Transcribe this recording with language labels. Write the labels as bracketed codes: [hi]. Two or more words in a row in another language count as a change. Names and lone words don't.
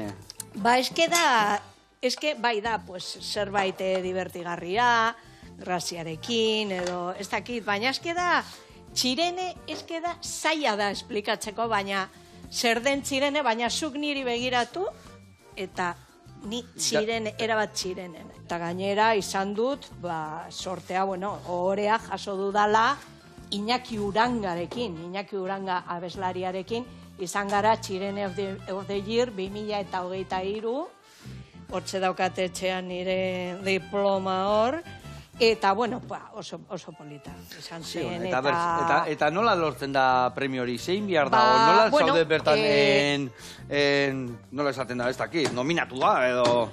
[eu] Ba, eske bai da, pues, zerbait divertigarria, graziarekin, edo ez dakit, baina eske da, Txirene eske da zaila da esplikatzeko, baina zer den Txirene, baina zuk niri begiratu, eta ni Txirene, erabat Txirenen. Eta gainera izan dut, sortea, ohorea jaso dudala Iñaki Urangarekin, Iñaki Uranga abeslariarekin, izan gara Txirene of the Year 2023, hortxe daukate etxean nire diploma hor, eta, oso polita izan zen, Eta nola lortzen da premio hori? Zein behar da? Nola zaude bertan nola esaten da, ez dakit, nominatu da, edo...